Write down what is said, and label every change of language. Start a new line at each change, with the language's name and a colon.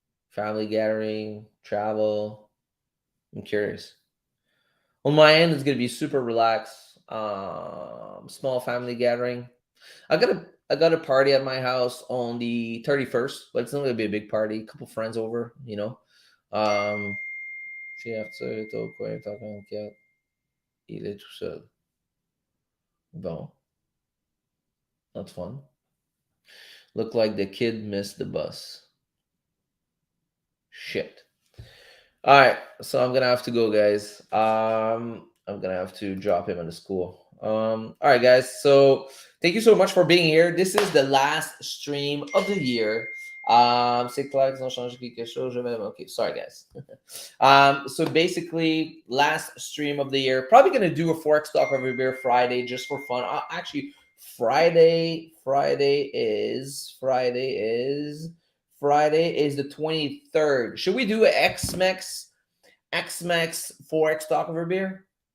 English: Family gathering, travel? I'm curious. On my end, it's gonna be super relaxed. Small family gathering. I got a party at my house on the 31st, but it's not gonna be a big party. A couple friends over, you know.
French: Um, Puis après ça, au coin, t'as 44. Il est tout seul. Bon,
English: that's fun. Look like the kid missed the bus. Shit. All right, so I'm gonna have to go, guys. I'm gonna have to drop him at the school. All right, guys. So thank you so much for being here. This is the last stream of the year.
French: C'est clair qu'ils ont changé quelque chose.
English: Okay, sorry, guys. So basically, last stream of the year. Probably gonna do a Forex talk over beer Friday just for fun. Actually, Friday is the 23rd. Should we do an X-Max Forex talk over beer?